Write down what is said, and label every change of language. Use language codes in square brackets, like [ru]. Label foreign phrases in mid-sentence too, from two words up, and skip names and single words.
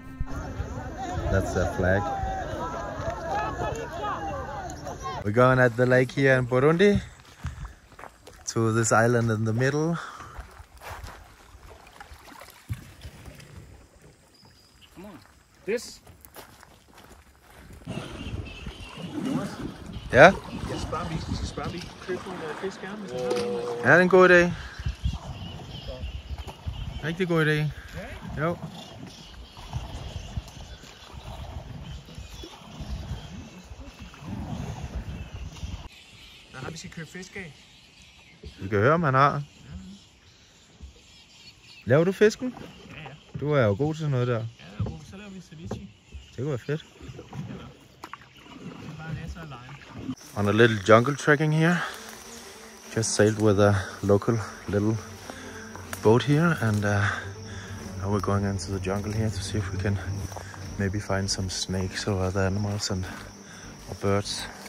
[en] That's the flag. We're going at the lake here in Burundi, to this island in the middle. Come on. This? [da] Ja? Skal vi købe nogle fiskerne? Ja, det er en god idé. Rigtig god idé. Jo. Der har vi skal købe fisk af. Vi kan høre, om han har. Laver du fisken? Ja, ja. Du er jo god til sådan noget der. Ja, jeg er god. Så laver vi ceviche. Det kunne være fedt. Bare masser af lime. [en] On a little jungle trekking here. Just sailed with a local little boat here, and now we're going into the jungle here to see if we can maybe find some snakes or other animals or birds.